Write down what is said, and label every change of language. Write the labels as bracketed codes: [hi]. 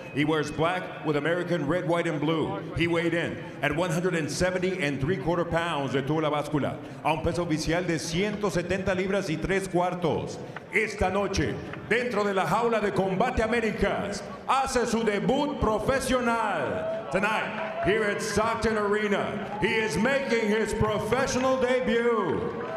[en] He wears black with American red, white, and blue. He weighed in at 170 3/4 pounds. [es] Detuvo la báscula a un peso oficial de 170 libras y 3 cuartos. Esta noche, dentro de la jaula de Combate Américas, hace su debut profesional. [en] Tonight, here at Stockton Arena, he is making his professional debut.